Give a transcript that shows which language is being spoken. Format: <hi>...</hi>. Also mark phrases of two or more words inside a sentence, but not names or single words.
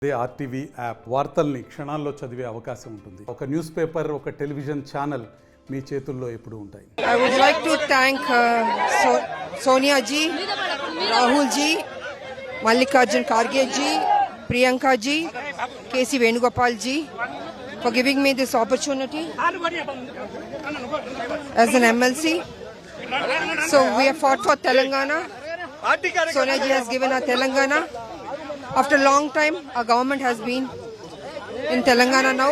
<te>ఆర్టీవీ యాప్ వార్తల్ని క్షణాల్లో చదివే అవకాశం ఉంటుంది. ఒక న్యూస్ పేపర్, ఒక టెలివిజన్ ఛానల్ మీ చేతుల్లో ఎప్పుడూ ఉంటాయి.</te> <en>I would like to thank Sonia ji, Rahul ji, Mallikarjun Kharge ji, Priyanka ji, KC Venugopal ji for giving me this opportunity as an MLC. So we have fought for Telangana. Sonia ji has given us Telangana. After a long time, our government has been in Telangana now.</en>